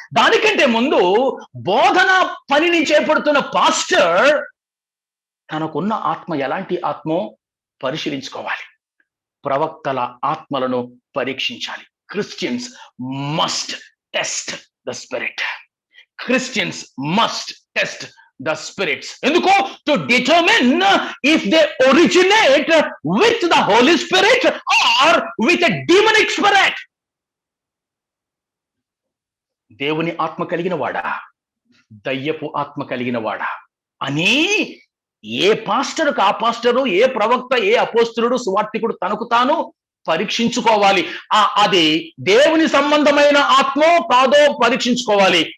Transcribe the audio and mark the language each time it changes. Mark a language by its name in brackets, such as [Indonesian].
[Telugu] దానికంటే ముందు బోధన పనిని చేపడుతున్న పాస్టర్ తనకున్న ఆత్మ ఎలాంటి ఆత్మో పరిశీలించుకోవాలి. ప్రవక్తల ఆత్మలను పరీక్షించాలి. [English] Christians must test the spirit. Christians must test the spirits. [Telugu] ఎందుకు? [English] to determine if they originate with the Holy Spirit or with a demonic spirit. [Telugu] దేవుని ఆత్మ కలిగిన వాడా, దయ్యపు ఆత్మ కలిగిన వాడా అని ఏ పాస్టర్కు ఆ పాస్టరు, ఏ ప్రవక్త, ఏ అపోస్తలుడు, సువార్తికుడు తనకు తాను పరీక్షించుకోవాలి. అది దేవుని సంబంధమైన ఆత్మో కాదో పరీక్షించుకోవాలి.